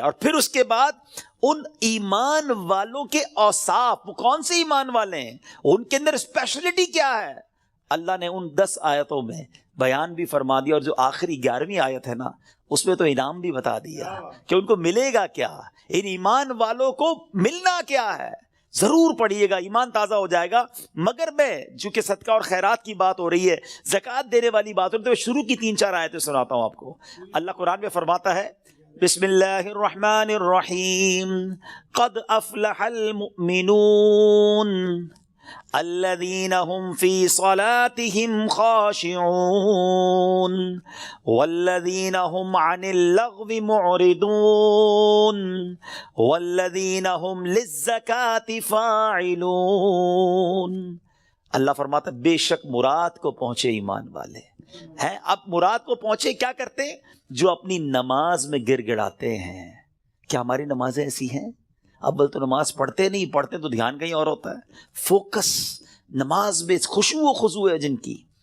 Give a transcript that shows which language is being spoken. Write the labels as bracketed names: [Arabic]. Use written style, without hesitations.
[Urdu] اور پھر اس کے بعد ان ایمان والوں کے اوصاف, وہ کون سے ایمان والے ہیں, ان کے اندر اسپیشلٹی کیا ہے, اللہ نے ان 10 آیتوں میں بیان بھی فرما دیا. اور جو آخری 11ویں آیت ہے نا, اس میں تو انعام بھی بتا دیا کہ ان کو ملے گا کیا, ان ایمان والوں کو ملنا کیا ہے. ضرور پڑھیے گا, ایمان تازہ ہو جائے گا. مگر میں چونکہ صدقہ اور خیرات کی بات ہو رہی ہے, زکوٰۃ دینے والی بات ہو رہی ہے, تو میں شروع کی 3-4 آیتیں سناتا ہوں آپ کو. اللہ قرآن میں فرماتا ہے [Arabic] بسم اللہ الرحمن الرحیم قد افلح المؤمنون الذين هم في صلاتهم خاشعون والذين هم عن اللغو معرضون والذين هم للزكاة فاعلون. [Urdu] اللہ فرماتا ہے بے شک مراد کو پہنچے ایمان والے ہیں. اب مراد کو پہنچے کیا کرتے ہیں؟ جو اپنی نماز میں گر گڑاتے ہیں. کیا ہماری نمازیں ایسی ہیں؟ اب تو نماز پڑھتے نہیں, پڑھتے تو دھیان کہیں اور ہوتا ہے. فوکس نماز میں خشوع و خضوع ہے جن کی.